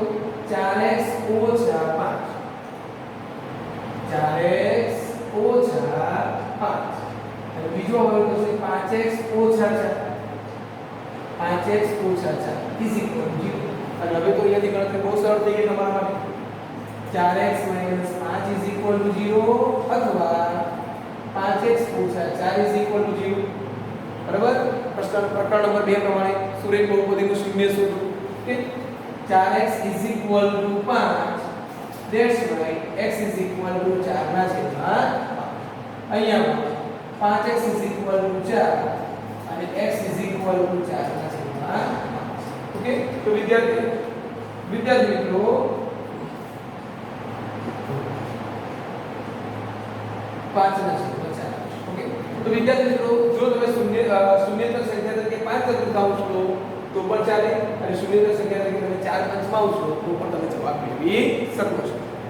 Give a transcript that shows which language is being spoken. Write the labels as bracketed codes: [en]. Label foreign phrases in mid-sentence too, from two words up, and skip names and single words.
[gu] 4x - 5 4x - 5 અને બીજો અવયવ થશે 5x - 4 5x - 4 [en] is equal to [gu] 0. અને હવે તો અહીંયાથી ગણતરી બહુ સરળ થઈ ગઈ તમારા માટે. 4x - 5 [en] is equal to [gu] 0 અથવા 5x - 4 [en] is equal to [gu] 0. બરાબર? પ્રકરણ નંબર 2 પ્રમાણે સુરેખ બહુપદીનું શૂન્ય શોધો. [en] કે 4x is equal to 5. That's right. X is equal to 4 [gu] ના છેદમાં [en] 5. અહીંયા 5x is equal to 4 અને x is equal to 4 [gu] ના છેદમાં [en] 5. [gu] ઓકે, તો વિદ્યાર્થી મિત્રો 5 ના છેદમાં 4. ઓકે, તો વિદ્યાર્થી મિત્રો જો તમે શૂન્યતર સંખ્યા તરીકે 5 ચતુર્થાંશ લો તો પણ ચાલે, અને શૂન્યતર સંખ્યા તરીકે તમે 4 પંચમાંશ લો તો પણ તમે જવાબ મેળવી શકો છો.